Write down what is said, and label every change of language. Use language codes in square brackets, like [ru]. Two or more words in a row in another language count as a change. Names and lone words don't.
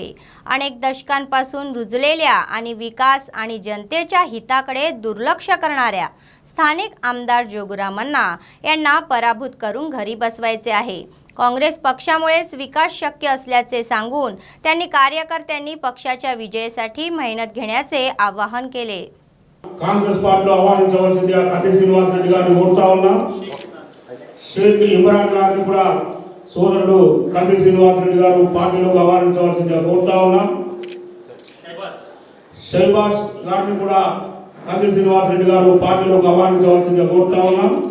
[mr] अनेक दशकांपासून रुजलेल्या आणि विकास आणि जनतेच्या हिताकडे दुर्लक्ष करणाऱ्या स्थानिक आमदार जोगुरामण्णा यांना पराभूत करून घरी बसवायचे आहे। काँग्रेस पक्षामुळेच विकास शक्य असल्याचे सांगून त्यांनी कार्यकर्त्यांनी पक्षाच्या विजयासाठी मेहनत घेण्याचे आवाहन केले। [te] कांग्रेस पार्टीలో ఆహ్వానించవలసిందిగా కంది శ్రీనివాస్ రెడ్డి గారిని కోరుతా ఉన్నా। షేక్ ఇమ్రాన్ గారిని కూడా సోదరుడు కంది శ్రీనివాస్ రెడ్డి గారు పార్టీలోకి ఆహ్వానించవలసిందిగా కోరుతా ఉన్నా। షైబాస్ గారిని కూడా కంది శ్రీనివాస్ రెడ్డి గారు పార్టీలోకి ఆహ్వానించవలసిందిగా కోరుతా ఉన్నా।